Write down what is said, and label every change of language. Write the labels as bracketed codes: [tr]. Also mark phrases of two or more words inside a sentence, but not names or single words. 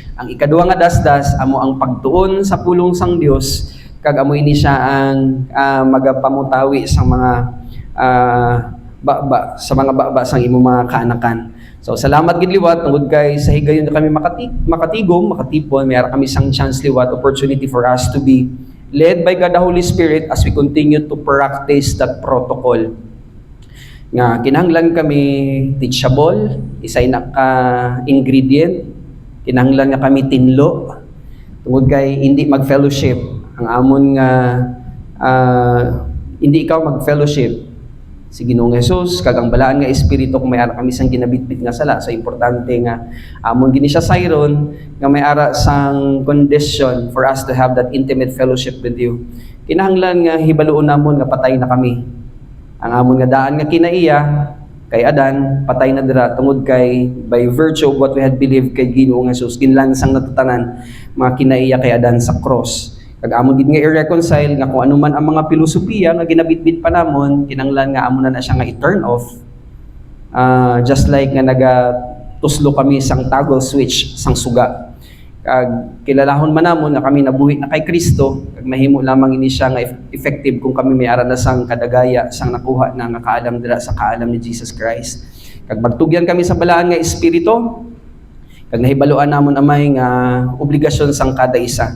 [hil] Ang ikaduha nga dasdas amo ang pagtuon sa pulong sang Dios kag amo ini siya ang magapamutawi sa mga baba sang imo mga kaanakan. So salamat gid liwat tungod kay sa higayon na kami makatigom, makatipon, may ara kami sang chance liwat, [en] opportunity for us to be led by God the Holy Spirit as we continue to practice that protocol. [hil] Nga kinahanglan kami teachable, isay na ka ingredient. Kinahanglan nga kami tinlo tungod kay hindi mag-fellowship ang amon nga hindi ikaw mag-fellowship si Ginoong Hesus kag ang balaan nga espiritu kung may ara kami sang ginabitbit nga sala. So importante nga amon gini siya sayron nga may ara sang [en] condition for us to have that intimate fellowship with you. [hil] Kinahanglan nga hibaluon namon nga patay na kami. Ang amon nga daan nga kinaiya kay Adan, patay na dira tungod kay [en] by virtue of what we had believed [hil] kay Ginoong Hesus, ginlansang natutanan mga kinaiya kay Adan sa cross. Kag amon gid nga i-reconcile nga kung ano man ang mga pilosopiya nga ginabitbit pa namon, kinanglan nga amon na siya nga i-turn off. [en] Just like [hil] nga tuslo kami sang [en] toggle switch [hil] sang suga. Kag kilalahon man namon nga kami nabuhi na kay Kristo, kag mahimo lamang ini siya nga effective kung kami may ara na sang kadagaya sang nakuha na nga kaalam dira sa kaalam ni Jesus Christ. Kag magtugyan kami sa balaan nga espiritu, kag nahibaluan namon amay nga obligasyon sang kada isa.